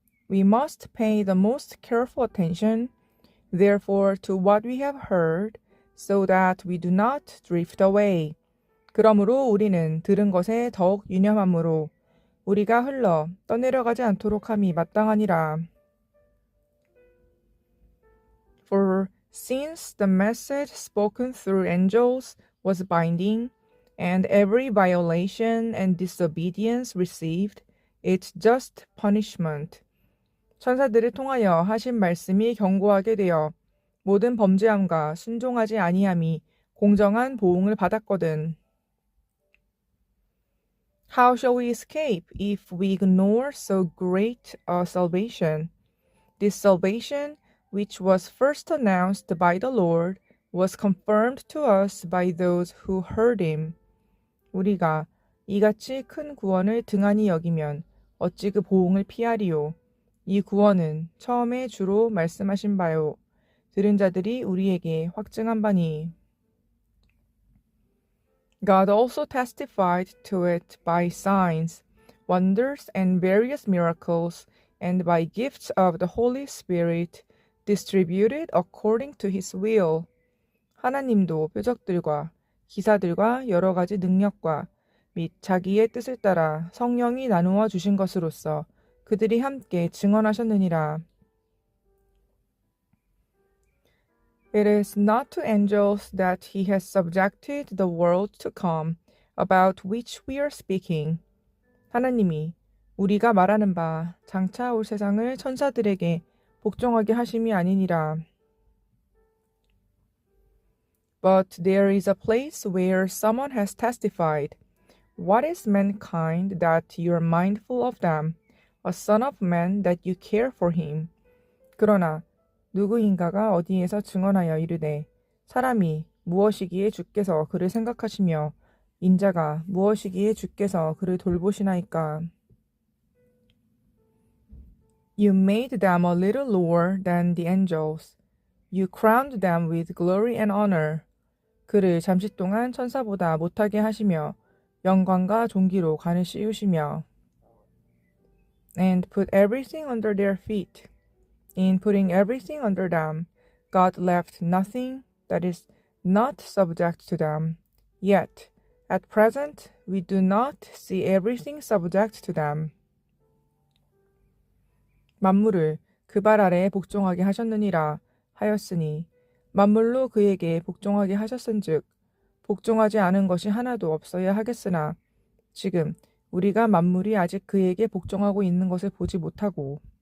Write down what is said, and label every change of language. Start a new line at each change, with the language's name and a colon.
English: We must pay the most careful attention, therefore, to what we have heard, so that we do not drift away.
Korean: 그러므로 우리는 들은 것에 더욱 유념함으로 우리가 흘러 떠내려가지 않도록 함이 마땅하니라.
English: For since the message spoken through angels was binding, and every violation and disobedience received its just punishment.
Korean: 천사들을 통하여 하신 말씀이 경고하게 되어 모든 범죄함과 순종하지 아니함이 공정한 보응을 받았거든.
English: How shall we escape if we ignore so great a salvation? This salvation, which was first announced by the Lord, was confirmed to us by those who heard him.
Korean: 우리가 이같이 큰 구원을 등한히 여기면 어찌 그 보응을 피하리요. 이 구원은 처음에 주로 말씀하신 바요. 들은 자들이 우리에게 확증한 바니.
English: God also testified to it by signs, wonders, and various miracles, and by gifts of the Holy Spirit, distributed according to His will.
Korean: 하나님도 표적들과 기사들과 여러 가지 능력과 및 자기의 뜻을 따라 성령이 나누어 주신 것으로서 그들이 함께 증언하셨느니라.
English: It is not to angels that he has subjected the world to come, about which we are speaking.
Korean: 하나님이 우리가 말하는 바 장차 올 세상을 천사들에게 복종하게 하심이 아니니라.
English: But there is a place where someone has testified, What is mankind that you are mindful of them, a son of man that you care for him?
Korean: 그러나 누구인가가 어디에서 증언하여 이르되 사람이 무엇이기에 주께서 그를 생각하시며 인자가 무엇이기에 주께서 그를 돌보시나이까?
English: You made them a little lower than the angels. You crowned them with glory and honor.
Korean: 그를 잠시 동안 천사보다 못하게 하시며 영광과 존귀로 관을 씌우시며
English: and put everything under their feet. In putting everything under them, God left nothing that is not subject to them. Yet, at present, we do not see everything subject to them.
Korean: 만물을 그 발 아래에 복종하게 하셨느니라 하였으니 만물로 그에게 복종하게 하셨은즉 복종하지 않은 것이 하나도 없어야 하겠으나 지금 우리가 만물이 아직 그에게 복종하고 있는 것을 보지 못하고